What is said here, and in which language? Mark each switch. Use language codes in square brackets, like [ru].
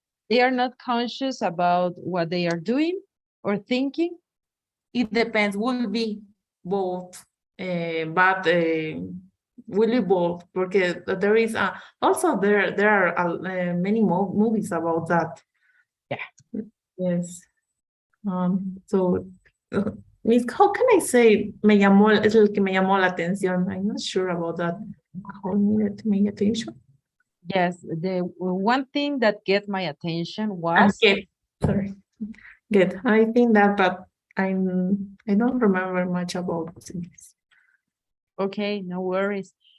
[en] They are not conscious about what they are doing or thinking? It depends. Will be both, but will be both, because there is also there are many movies about that. Yeah. Yes. So, Miss, how can I say [es] es el que me llamó la atención? [en] I'm not sure about that. How needed my attention? Yes, the one thing that get my attention was. Okay, sorry. Good. I think that, but I don't remember much about this. Okay, no worries.